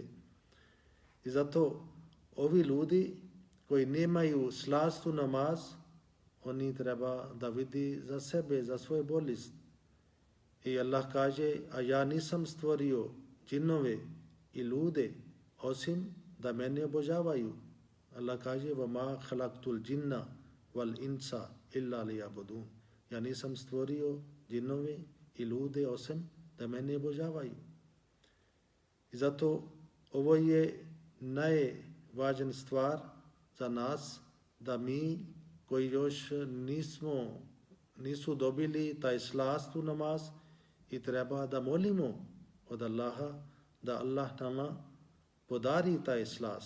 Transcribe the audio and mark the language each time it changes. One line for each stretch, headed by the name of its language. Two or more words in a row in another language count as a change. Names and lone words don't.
Bosnian: I zato ovi ljudi koji nemaju slast u namaz, oni treba da vidi za sebe, za svoju bolest. I Allah kaže: a ja nisam stvorio džinove i ljude osim da mene obožavaju. Allah kaže:
Arabic: وَمَا خَلَقْتُ الْجِنَّ وَالْإِنْسَ إِلَّا لِيَعْبُدُونَ.
Bosnian: Ja nisam stvorio džinove i ljude osim da mene obožavaju. I zato ovo je najvažnija stvar za nas, da mi koji još nisu dobili taj slast u namaz i treba da molimo od Allaha da Allah nama podari taj slast.